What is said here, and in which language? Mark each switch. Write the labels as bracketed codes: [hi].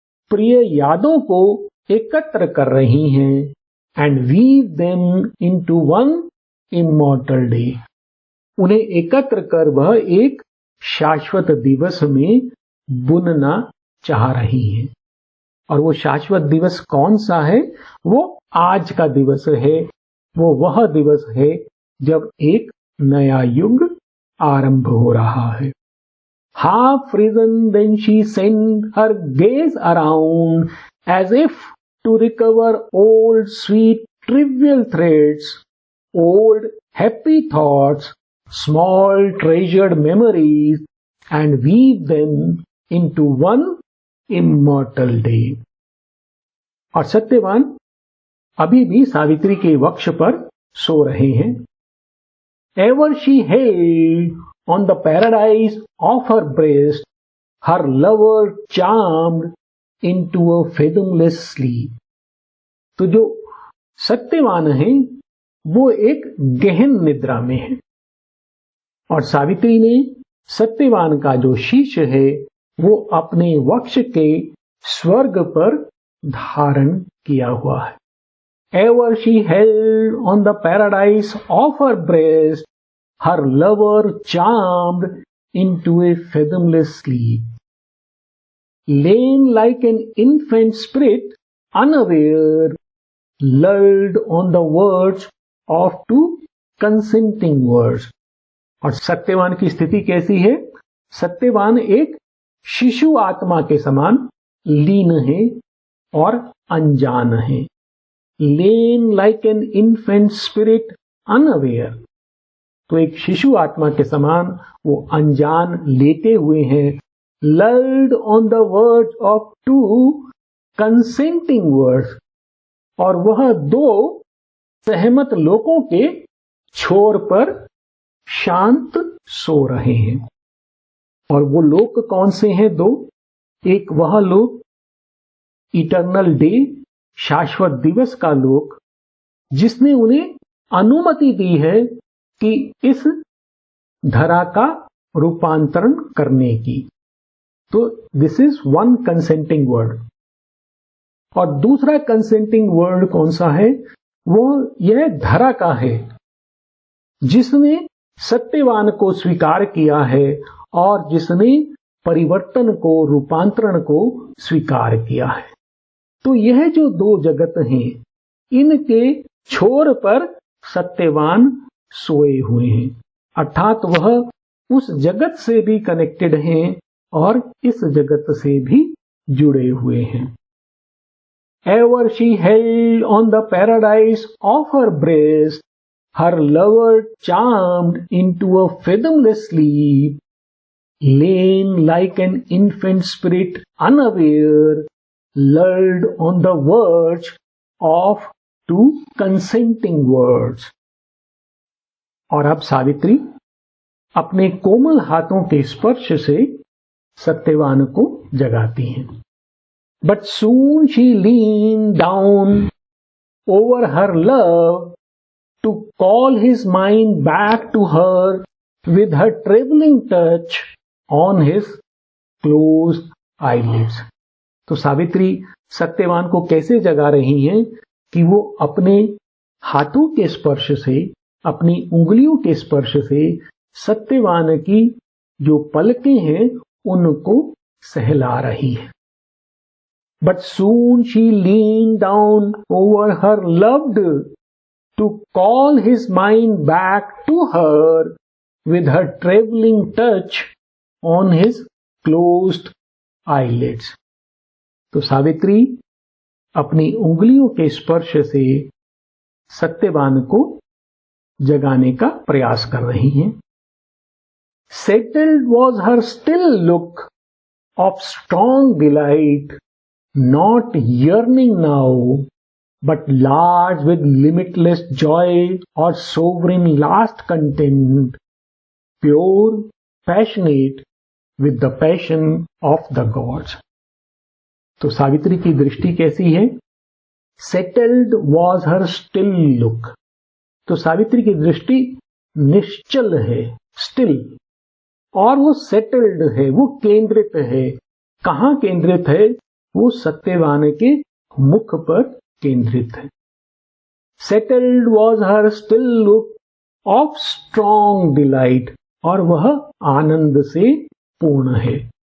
[hi] प्रिय यादों को एकत्र कर रही हैं, [en] and weave them into one immortal day, [hi] उन्हें एकत्र कर वह एक शाश्वत दिवस में बुनना चाह रही हैं। और वो शाश्वत दिवस कौन सा है? वो आज का दिवस है, वो वह दिवस है जब एक नया युग आरंभ हो रहा है। [en] Half risen, then she sent her gaze around, as if to recover old sweet trivial threads, old happy thoughts, small treasured memories, and weave them into one immortal day. [hi] और सत्यवान अभी भी सावित्री के वक्ष पर सो रहे हैं। [en] Ever she held on the paradise of her breast, her lover charmed into a fathomless sleep. [hi] तो जो सत्यवान है वो एक गहन निद्रा में है और सावित्री ने सत्यवान का जो शिष्य है वो अपने वक्ष के स्वर्ग पर धारण किया हुआ है। [en] Ever she held on the paradise of her breast, her lover charmed into a fathomless sleep. Lain like an infant spirit, unaware, lulled on the verge of two consenting words. [hi] और सत्यवान की स्थिति कैसी है? सत्यवान एक शिशु आत्मा के समान लीन है और अनजान है। [en] Lain like an infant spirit, unaware. [hi] तो एक शिशु आत्मा के समान वो अनजान लेटे हुए हैं। [en] Lulled on the verge of two consenting words. [hi] और वह दो सहमत लोकों के छोर पर शांत सो रहे हैं। और वो लोक कौन से हैं? दो। एक वह लोक इटर्नल डे, शाश्वत दिवस का लोक, जिसने उन्हें अनुमति दी है कि इस धरा का रूपांतरण करने की। [en] तो this is one consenting word. [hi] और दूसरा कंसेंटिंग वर्ड कौन सा है? वो यह धरा का है जिसने सत्यवान को स्वीकार किया है और जिसने परिवर्तन को, रूपांतरण को स्वीकार किया है। तो यह जो दो जगत हैं, इनके छोर पर सत्यवान सोए हुए हैं, अर्थात वह उस जगत से भी कनेक्टेड हैं और इस जगत से भी जुड़े हुए हैं। [en] Ever she held on the paradise of her breast, her lover charmed into a fathomless sleep, lain like an infant spirit unaware, lulled on the verge of two consenting words. [hi] और अब सावित्री अपने कोमल हाथों के स्पर्श से सत्यवान को जगाती हैं। [en] But soon she leaned down over her love to call his mind back to her with her trembling touch on his closed eyelids. [hi] तो सावित्री सत्यवान को कैसे जगा रही हैं कि वो अपने हाथों के स्पर्श से, अपनी उंगलियों के स्पर्श से सत्यवान की जो पलकें हैं उनको सहला रही है। [en] But soon she leaned down over her loved to call his mind back to her with her traveling touch on his closed eyelids. [hi] तो सावित्री अपनी उंगलियों के स्पर्श से सत्यवान को जगाने का प्रयास कर रही हैं। [en] Settled was her still look of strong delight, not yearning now, but large with limitless joy or sovereign last content, pure, passionate with the passion of the gods. [hi] तो सावित्री की दृष्टि कैसी है? [en] Settled was her still look. [hi] तो सावित्री की दृष्टि निश्चल है, still, और वो सेटल्ड है, वो केंद्रित है। कहां केंद्रित है? वो सत्यवान के मुख पर केंद्रित है। [en] settled was her still look of strong delight, [hi] और वह आनंद से पूर्ण है।